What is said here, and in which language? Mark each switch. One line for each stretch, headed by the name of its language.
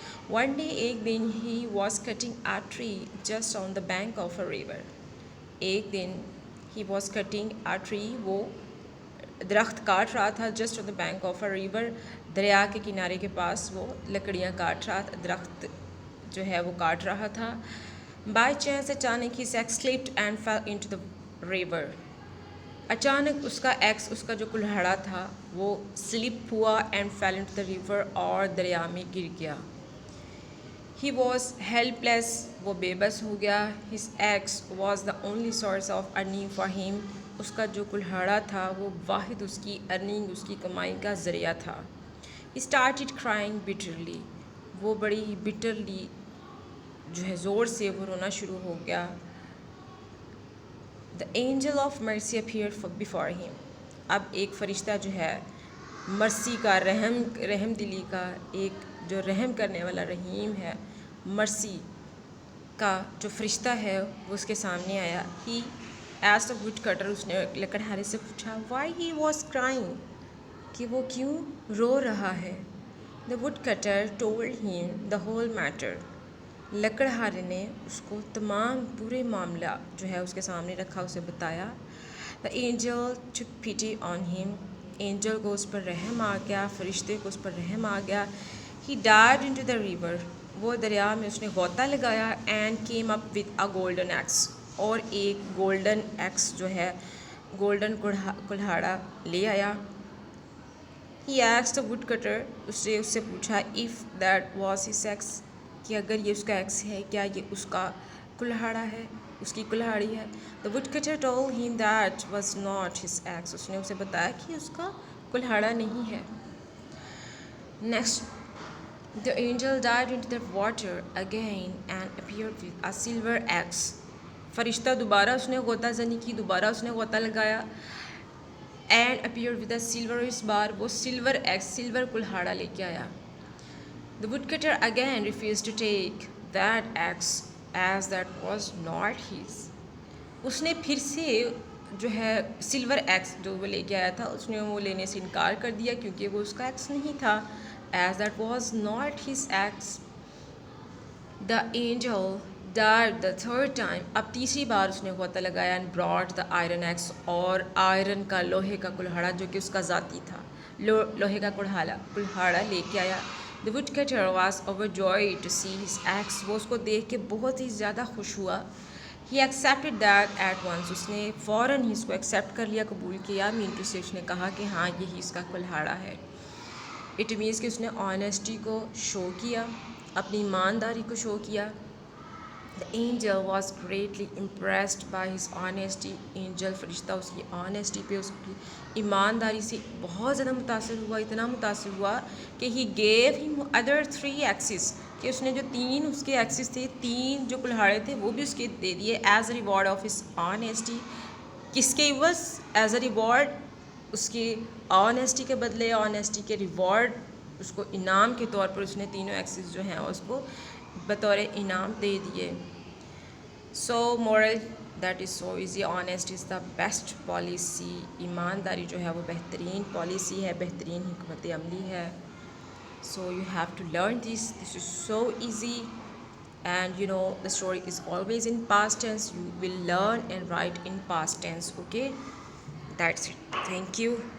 English: One day
Urdu: ایک دن
English: he was cutting a tree just on the bank of a river.
Urdu: ایک دن
English: he was cutting a tree,
Urdu: وہ درخت کاٹ رہا تھا
English: just on the bank of a river,
Urdu: دریا کے کنارے کے پاس وہ لکڑیاں کاٹ رہا تھا, درخت جو ہے وہ کاٹ رہا تھا.
English: By chance
Urdu: اچانک
English: his axe slipped and fell into the river.
Urdu: اچانک اس کا ایکس, اس کا جو کلہاڑا تھا وہ سلپ ہوا
English: and fell into the river,
Urdu: اور دریا میں گر گیا.
English: He was helpless,
Urdu: وہ بے بس ہو گیا.
English: His axe was the only source of earning for him.
Urdu: اس کا جو کلہاڑا تھا وہ واحد اس کی ارننگ, اس کی کمائی کا ذریعہ تھا.
English: He started crying bitterly.
Urdu: وہ بڑی ہی bitterly جو ہے زور سے وہ رونا شروع ہو گیا.
English: The angel of mercy appeared before him.
Urdu: اب ایک فرشتہ جو ہے مرسی کا, رحم دلی کا, ایک جو رحم کرنے والا رحیم ہے, مرسی کا جو فرشتہ ہے وہ اس کے سامنے آیا.
English: He asked the woodcutter,
Urdu: اس نے لکڑہارے سے پوچھا
English: why he was crying,
Urdu: کہ وہ کیوں رو رہا ہے.
English: The woodcutter told him the whole matter.
Urdu: لکڑہارے نے اس کو تمام پورے معاملہ جو ہے اس کے سامنے رکھا, اسے بتایا.
English: The angel took pity on him.
Urdu: Angel کو اس پر رحم آ گیا, فرشتے کو اس پر رحم آ گیا.
English: He dived into the river.
Urdu: وہ دریا میں اس نے غوطہ لگایا
English: and came up with a golden axe.
Urdu: اور ایک گولڈن ایکس جو ہے, گولڈن کلہاڑا لے آیا.
English: He asked the woodcutter,
Urdu: اس نے اس سے پوچھا
English: if that was his axe,
Urdu: کہ اگر یہ اس کا ایکس ہے کیا یہ اس کا کلہاڑا ہے, اس کی کلہاڑی ہے.
English: The woodcutter told him that was not his axe.
Urdu: اس نے اسے بتایا کہ اس کا کلہاڑا نہیں ہے.
English: Next, the angel dived into the water again and appeared with a silver axe.
Urdu: فرشتہ دوبارہ اس نے غوطہ زنی کی, دوبارہ اس نے غوطہ لگایا
English: and appeared with a silver,
Urdu: اس بار وہ سلور ایکس, سلور کلہاڑا لے کے آیا.
English: The woodcutter again refused to take that axe as that was not his.
Urdu: اس نے پھر سے جو ہے سلور ایکس جو وہ لے کے آیا تھا اس نے وہ لینے سے انکار کر دیا کیونکہ وہ اس کا ایکس نہیں تھا,
English: as that was not his axe. The angel dived the third time.
Urdu: اب تیسری بار اس نے غوطہ لگایا
English: and brought the iron axe,
Urdu: اور آئرن کا, لوہے کا کلہاڑا جو کہ اس کا ذاتی تھا, لوہے کا کلہاڑا لے کے آیا.
English: The woodcutter was overjoyed to see his axe.
Urdu: وہ اس کو دیکھ کے بہت ہی زیادہ خوش ہوا.
English: He accepted that at once.
Urdu: اس نے فوراً ہی اس کو ایکسیپٹ کر لیا, قبول کیا. مینٹو سے اس نے کہا کہ ہاں یہی اس کا کلہاڑا ہے.
English: it means
Urdu: کہ اس نے آنیسٹی کو شو کیا, اپنی ایمانداری کو شو کیا.
English: The angel was greatly impressed by his honesty.
Urdu: angel فرشتہ اس کی honesty پہ, اس کی ایمانداری سے بہت زیادہ متاثر ہوا, اتنا متاثر ہوا کہ
English: he gave him other 3 axes,
Urdu: کہ اس نے جو 3 اس کے ایکسز تھے, 3 جو کلہاڑے تھے وہ بھی اس کے دے دیے
English: as a reward of his honesty.
Urdu: کس کے عوض؟
English: as a reward,
Urdu: اس کی honesty کے بدلے, honesty کے reward, اس کو انعام کے طور پر اس نے تینوں ایکسز جو ہیں اس کو بطور انعام دے دیے.
English: So moral, that is so easy. Honest is the best policy.
Urdu: ایمانداری جو ہے وہ بہترین پالیسی ہے, بہترین حکمت عملی ہے.
English: So you have to learn this. This is so easy. And you know the story is always in past tense. You will learn and write in past tense. Okay, that's it. Thank you.